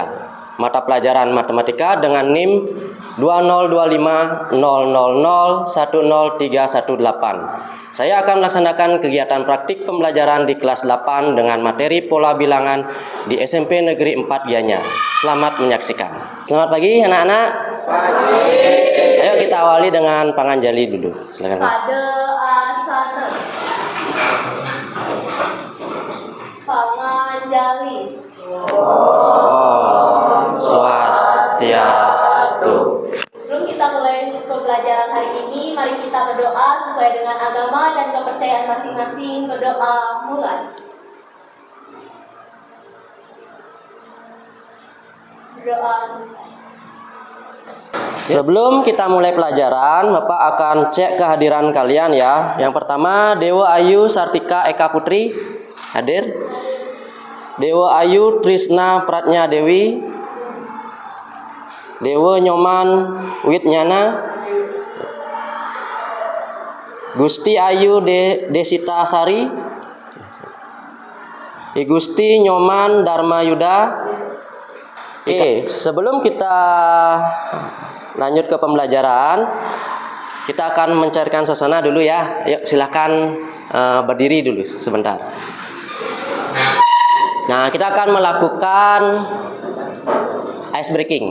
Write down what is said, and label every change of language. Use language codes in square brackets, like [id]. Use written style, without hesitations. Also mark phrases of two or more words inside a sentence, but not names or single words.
[id] Mata pelajaran matematika dengan NIM 2025000100318. Saya akan melaksanakan kegiatan praktik pembelajaran di kelas 8 dengan materi pola bilangan di SMP Negeri 4 Gianyar. Selamat menyaksikan. Selamat pagi anak-anak. Pagi. Ayo kita awali dengan Panganjali dulu. Silakan. Pada asana. Panganjali. Om Swastiastu. Sebelum kita mulai pembelajaran hari ini, mari kita berdoa sesuai dengan agama dan kepercayaan masing-masing. Berdoa mulai. Berdoa selesai. Sebelum kita mulai pelajaran, Bapak akan cek kehadiran kalian ya. Yang pertama, Dewa Ayu Sartika Eka Putri hadir. Dewa Ayu Trisna Pratnya Dewi. Dewa Nyoman Witnyana. Gusti Ayu Desita Sari. Gusti Nyoman Dharma Yuda. Oke, sebelum kita lanjut ke pembelajaran, kita akan mencairkan suasana dulu ya. Yuk silakan berdiri dulu sebentar. Nah, kita akan melakukan [en] ice breaking.